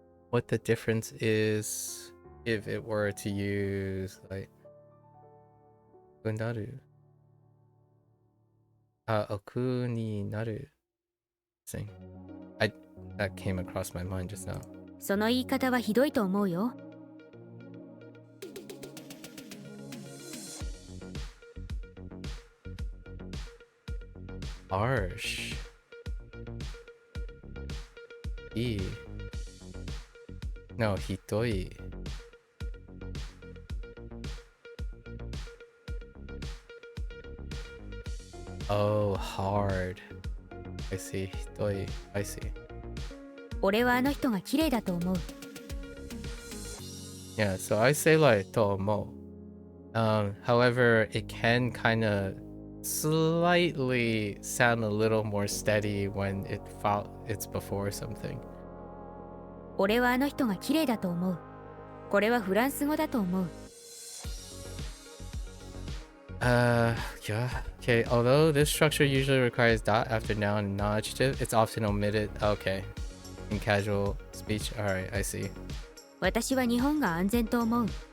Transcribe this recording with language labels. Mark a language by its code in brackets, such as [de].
[en] What the difference is if it were to use like naru. [ja] Oku ni naru. [en] Thing. That came across my mind just now. [ja] その言い方はひどいと思うよ。 [en] Harsh. No, hitoi. Oh, hard. I see. Hitoi. I see. [ja] 俺はあの人が綺麗だと思う。 [en] Yeah, so I say like tomo. However, it can kind of slightly sound a little more steady when it's before something. [ja] 俺はあの人が綺麗だと思う。これはフランス語だと思う。 [en] Yeah. Okay, although this structure usually requires dot after noun and non-adjective, it's often omitted. Okay. In casual speech. Alright, I see. [ja] 私は日本が安全と思う。